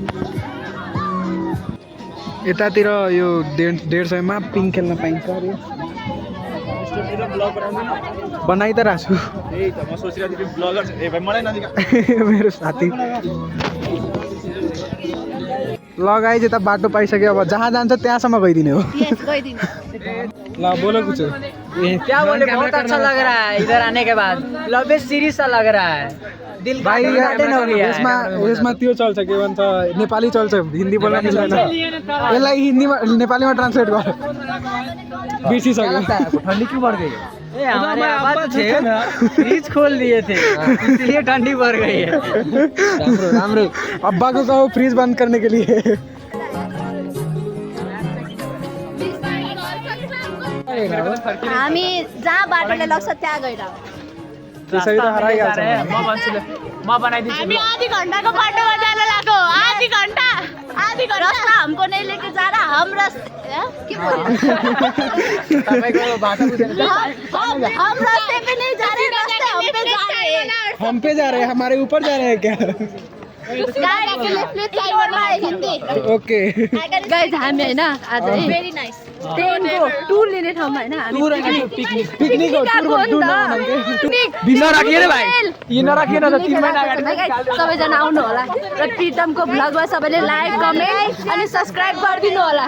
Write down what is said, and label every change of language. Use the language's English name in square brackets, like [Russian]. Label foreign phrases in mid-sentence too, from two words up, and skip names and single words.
[Nepali] यतातिर यो 150 मा पिङ खेल्न पाइन्छ अरे। बनाइ त राख्छु मेरो साथी। लगाइ यता बाटो पाइसक्यो, अब जहाँ जान्छ त्यहाँसम्म गइदिने हो। [Hindi] ल बोलो कुछ। क्या बोले, बहुत अच्छा लग रहा है इधर आने के बाद। [English] love series [Hindi] सा लग रहा है। दिल [Nepali] भाइ यसमा त्यो चल्छ, के भन्छ, नेपाली चल्छ, हिन्दी बोल्न मिल्दैन। यसलाई हिन्दीमा नेपालीमा ट्रान्सलेट गर। बिर्सिसक्यो। [Hindi] ठंडी क्यों बढ़ गई है? हमारे आवाज थे ना, फ्रिज खोल दिए थे, इसलिए ठंडी बढ़ गई है। राम्रो अब्बा को कहो फ्रिज बंद करने के लिए। [Nepali] हामी जहाँ बाटोले लाग्छ त्यहाँ गइरहँ। त्यसै त हराइहाल्छ। म बनाइदिन्छु। हामी आधी घन्टाको बाटोमा जान लाग्यो। [Hindi] आधी घन्टा रास्ता हमको नहीं लेके जा रहा। हम रास्ते के [Nepali] तपाईको भाषा बुझेन। [Hindi] हम रास्ते पे नहीं जा रहे, रास्ते हम पे जा रहे हैं। हम पे जा रहे हैं, हमारे ऊपर जा रहे हैं क्या? [Nepali] ओके गाइस हामी हैन आज [English] very nice [Nepali] ट्रेनको टुर लिने ठाउँमा हैन हामी पिकनिक हो टुर बिना राखिएन भाइ यो नराखिएन त 3 महिना अगाडि सबैजना आउनु होला र प्रितमको भ्लगमा सबैले [English] like comment [Nepali] अनि सब्स्क्राइब गरिदिनु होला